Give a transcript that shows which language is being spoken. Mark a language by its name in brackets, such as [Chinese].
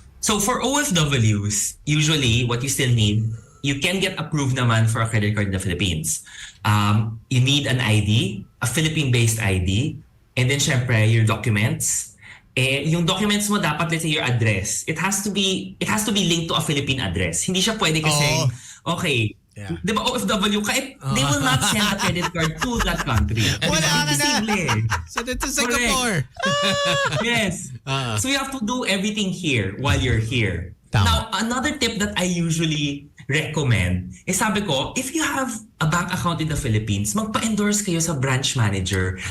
[English] So for OFWs, usually what you still need, you can get approved naman for a credit card in the Philippines. You need an ID, a Philippine-based ID, and then syempre your documents. Yung documents mo dapat, let's say your address, it has to be linked to a Philippine address. [Filipino] Hindi siya pwede kasi okay. [English] Yeah. Di ba OFW kahit they will not send a credit card to that country. [Filipino] Wala ka na. Imposible. [English] Send it to Singapore. Yes. So you have to do everything here while you're here. [Filipino] Tama. [English] Now, another tip that I usually recommend is sabi ko, if you have a bank account in the Philippines, magpa-endorse kayo sa branch manager.